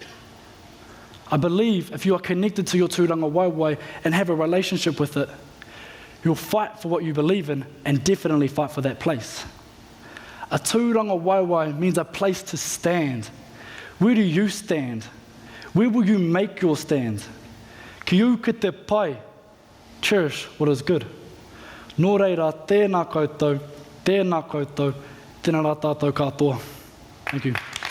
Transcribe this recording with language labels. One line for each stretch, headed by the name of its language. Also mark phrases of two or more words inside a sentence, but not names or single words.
English: I believe if you are connected to your tūrangawaewae and have a relationship with it, you'll fight for what you believe in and definitely fight for that place. A tūrangawaewae means a place to stand. Where do you stand? Where will you make your stand?
Māori: Ki u ki te pai,
English: cherish what is good.
Māori: Nō reira, tēnā koutou, tēnā koutou, tēnā rā tātou katoa.
English: Thank you.